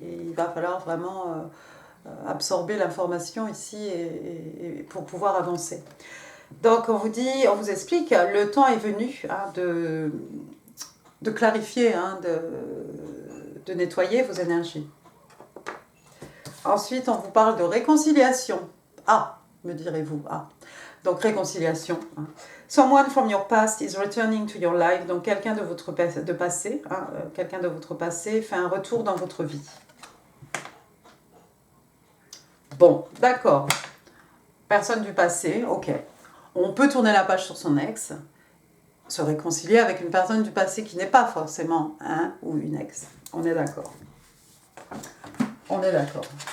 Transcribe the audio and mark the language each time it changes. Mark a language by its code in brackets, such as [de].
[fr] Et il va falloir vraiment absorber l'information ici et pour pouvoir avancer. Donc on vous explique, le temps est venu hein, de clarifier, hein, de nettoyer vos énergies. Ensuite, on vous parle de réconciliation. Ah, me direz-vous. Ah. Donc, réconciliation. Hein. [en] Someone from your past is returning to your life. [fr] Donc, quelqu'un de votre passé, hein, quelqu'un de votre passé fait un retour dans votre vie. Bon, d'accord. Personne du passé, ok. On peut tourner la page sur son ex, se réconcilier avec une personne du passé qui n'est pas forcément un ou une ex. On est d'accord. On est d'accord.